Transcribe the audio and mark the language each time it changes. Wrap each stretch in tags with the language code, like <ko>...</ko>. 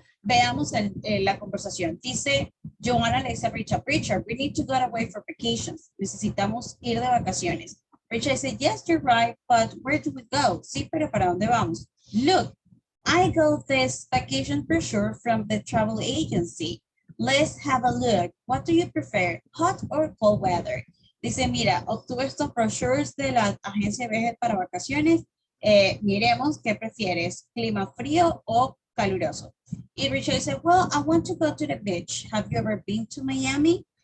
<es>Veamos la conversación. Dice, Joanna le dice a Richard,</es> <en>we need to go away for vacations.</en> <es>Necesitamos ir de vacaciones. Richard dice,</es> <en>yes, you're right, but where do we go?</en> <es>Sí, pero ¿para dónde vamos?</es> <en>Look, I got this vacation brochure from the travel agency. Let's have a look. What do you prefer, hot or cold weather?</en> <es>Dice, mira, obtuve estos brochures de la agencia de viajes para vacaciones. Miremos qué prefieres, clima frío o caluroso. Y Richard dice,</es> <en>well, I want to go to the beach. Have you ever been to Miami?</en>